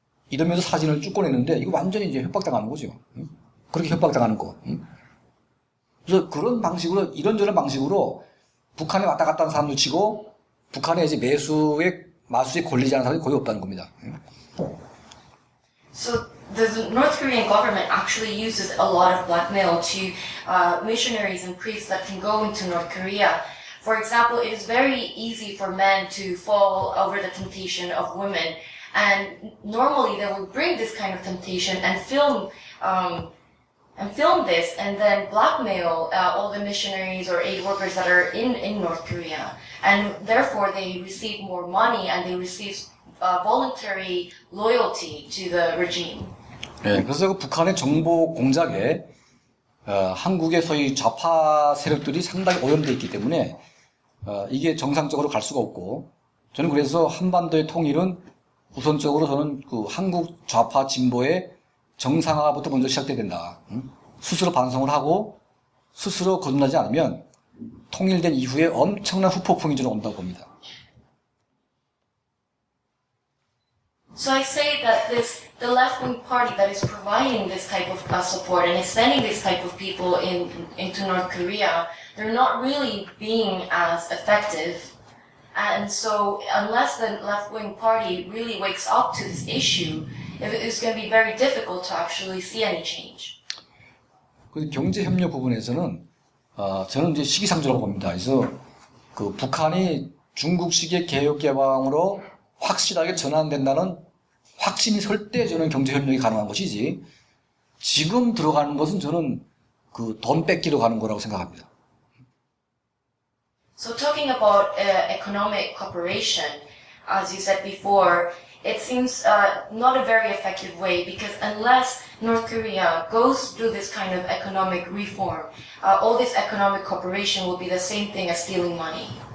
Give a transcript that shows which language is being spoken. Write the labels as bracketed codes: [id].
[ko] 이러면서 사진을 쭉 꺼내는데 이거 완전히 이제 협박당하는 거죠. 그렇게 협박당하는 거. 그래서 그런 방식으로, 이런저런 방식으로 북한에 왔다 갔다 하는 사람들 치고 북한에 이제 마수에 걸리지 않은 사람이 거의 없다는 겁니다. [en] So the North Korean government actually uses a lot of blackmail to missionaries and priests that can go into North Korea. For example, it is very easy for men to fall over the temptation of women, and normally they will bring this kind of temptation and film this, and then blackmail all the missionaries or aid workers that are in North Korea, and therefore they receive more money and they receive voluntary loyalty to the regime. [ko] 네, 그래서 그 북한의 정보 공작에 한국의 소위 좌파 세력들이 상당히 오염되어 있기 때문에 이게 정상적으로 갈 수가 없고, 저는 그래서 한반도의 통일은 우선적으로 저는 그 한국 좌파 진보의 정상화부터 먼저 시작돼야 된다. 스스로 반성을 하고 스스로 거듭나지 않으면 통일된 이후에 엄청난 후폭풍이 좀 온다고 봅니다. [en] So I say that the left-wing party that is providing this type of support and is sending this type of people into North Korea, they're not really being as effective. And so unless the left-wing party really wakes up to this issue, it's going to be very difficult to actually see any change. [ko] 그 경제 협력 부분에서는 저는 이제 시기상조라고 봅니다. 그래서 그 북한이 중국식의 개혁 개방으로 확실하게 전환된다는 확신이 설 때 저는 경제 협력이 가능한 것이지 지금 들어가는 것은 저는 그 돈 뺏기러 가는 거라고 생각합니다. [en] So talking about economic cooperation, as you said before, it seems not a very effective way because unless North Korea goes through this kind of economic reform, all this economic cooperation will be the same thing as stealing money.